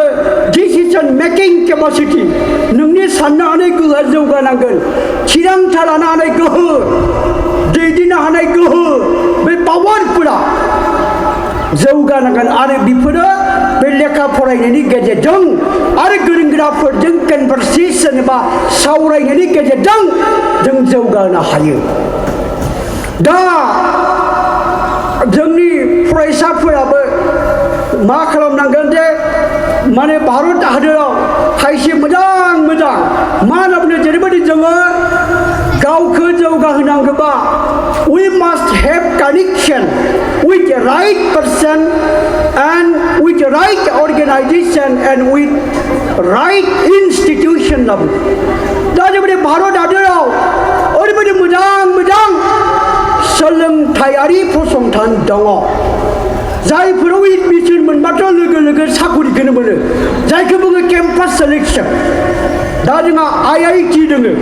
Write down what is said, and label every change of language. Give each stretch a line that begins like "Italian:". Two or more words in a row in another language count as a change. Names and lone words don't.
English: decision making capacity
Bodo: नोंनि साननो हानाय गोहोआ जौगानांगोन थिरांथा लानो हानाय गोहो दैदेननो हानाय गोहो बे पावारफोरा जौगानांगोन आरो बेफोरो बे लेखा फरायनायनि गेजेरजों आरो गोरों गोराफोरजों कनभारसेसन एबा सावरायनायनि गेजेरजों जों जौगानो हायो दा जोंनि फरायसाफोराबो मा खालामनांगोन जे माने भारत हादराव खायसे मोजां मा होनना बुङो जेरैबायदि जोङो गावखौ जौगाहोनांगौबा
English: we must have connection with the right person and with the right organization and with right institution
Bodo: दा जेरैबायदि भारत हादराव ओरैबायदि मोजां सोलोंथायारि फसंथान दङ जायफोराव एडमिसन मोनबाथ' लोगो साकरिखौनो मोनो जायखौ बुङो
English: campus selection
Bodo: दा जोंहा IIT दङ